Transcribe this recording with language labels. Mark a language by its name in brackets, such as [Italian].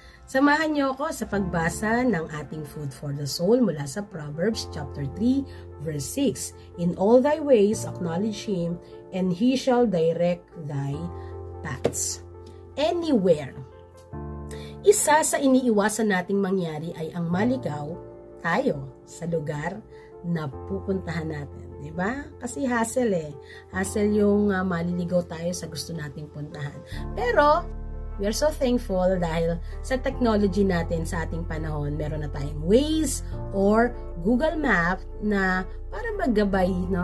[Filipino] Samahan niyo ako sa pagbasa ng ating Food for the Soul mula sa Proverbs chapter 3, verse 6. [English] In all thy ways acknowledge Him, and He shall direct thy paths. Anywhere. [Filipino] Isa sa iniiwasan nating mangyari ay ang maligaw tayo sa lugar na pupuntahan natin. Diba? Kasi hassle eh. Hassle yung maliligaw tayo sa gusto nating puntahan. Pero, [English] we are so thankful [Filipino] dahil sa technology natin sa ating panahon, meron na tayong Waze or Google Map na para maggabay, no?